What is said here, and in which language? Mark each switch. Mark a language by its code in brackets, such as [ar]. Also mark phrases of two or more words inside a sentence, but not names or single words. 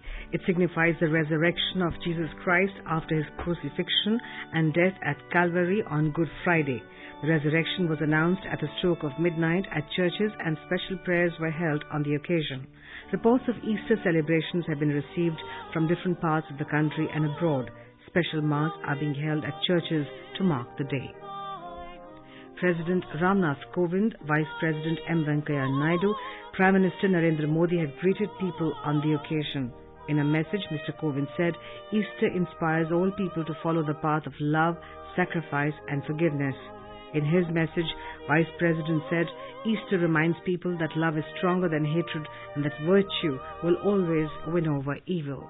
[en] It signifies the resurrection of Jesus Christ after his crucifixion and death at Calvary on Good Friday. The resurrection was announced at the stroke of midnight at churches and special prayers were held on the occasion. Reports of Easter celebrations have been received from different parts of the country and abroad. Special mass are being held at churches to mark the day. President Ramnath Kovind, Vice President M. Venkaiah Naidu, Prime Minister Narendra Modi have greeted people on the occasion. In a message, Mr. Kovind said, Easter inspires all people to follow the path of love, sacrifice and forgiveness. In his message, Vice President said, Easter reminds people that love is stronger than hatred and that virtue will always win over evil.